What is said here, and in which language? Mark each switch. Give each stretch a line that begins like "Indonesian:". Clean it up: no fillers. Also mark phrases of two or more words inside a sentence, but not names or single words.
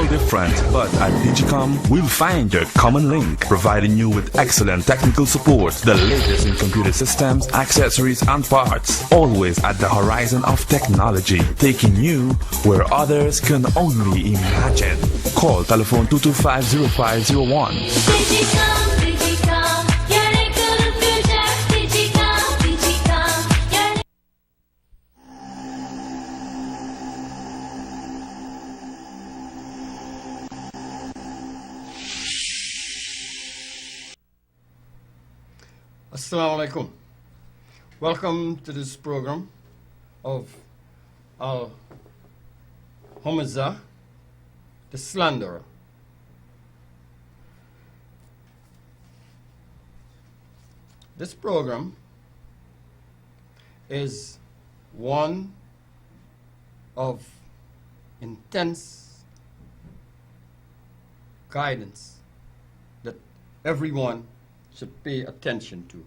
English: different, but at Digicom, we'll find your common link, providing you with excellent technical support, the latest in computer systems, accessories, and parts. Always at the horizon of technology, taking you where others can only imagine. Call telephone 225-0501.
Turkish: Digicom, Digicom, yani kılınmayacak. Digicom, Digicom, yani...
Arabic: Assalamu alaikum.
English: Welcome to this program of Humaza, the Slanderer. This program is one of intense guidance that everyone should pay attention to.